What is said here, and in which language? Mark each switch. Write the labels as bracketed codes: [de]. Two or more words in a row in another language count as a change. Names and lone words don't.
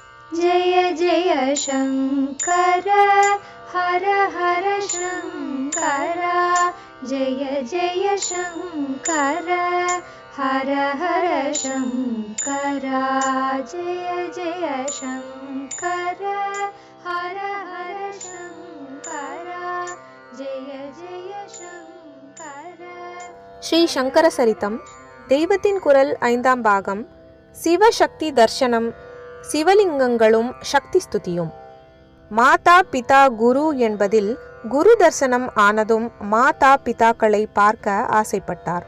[sa] जय जय शङ्कर हर हर शङ्कर जय जय शङ्कर हर हर शङ्कर जय जय शङ्कर हर हर शङ्कर जय जय शङ्कर. [ta] ஸ்ரீ சங்கர சரிதம் தெய்வத்தின் குரல் 5ஆம் பாகம். சிவசக்தி தர்சனம், சிவலிங்கங்களும் சக்தி ஸ்துதியும். மாதா பிதா குரு என்பதில் குரு தர்சனம் ஆனதும் மாதா பிதாக்களை பார்க்க ஆசைப்பட்டார்.